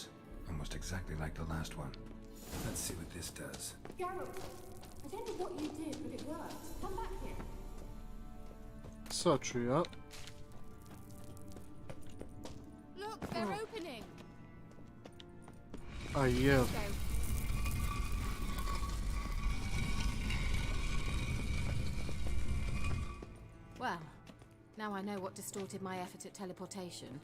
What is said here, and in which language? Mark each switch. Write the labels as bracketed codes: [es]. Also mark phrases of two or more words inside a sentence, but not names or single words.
[en] Almost exactly like the last one. Let's see what this does. Geralt, I don't know what you did, but it worked. Come back here. [hr] Sad ću ja. [en] look, they're opening. [hr] A je. [en] Go. Well, now I know what distorted my effort at teleportation.